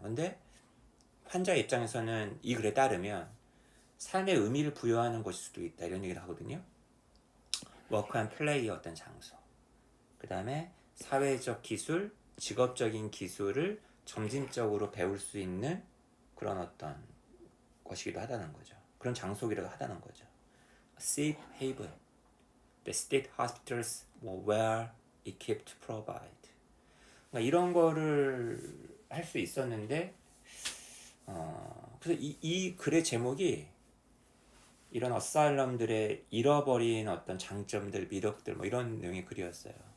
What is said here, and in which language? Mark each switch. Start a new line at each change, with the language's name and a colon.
Korean: 근데 환자 입장에서는 이 글에 따르면 삶의 의미를 부여하는 것일 수도 있다, 이런 얘기를 하거든요. 워크 앤 플레이의 어떤 장소. 그 다음에 사회적 기술, 직업적인 기술을 점진적으로 배울 수 있는 그런 어떤 것이기도 하다는 거죠. 그런 장소기도 하다는 거죠.
English: Safe haven, the state hospitals were equipped to provide.
Korean: 그러니까 이런 거를 할 수 있었는데, 그래서 이 글의 제목이 이런 어사일럼들의 잃어버린 어떤 장점들, 미덕들 뭐 이런 내용의 글이었어요.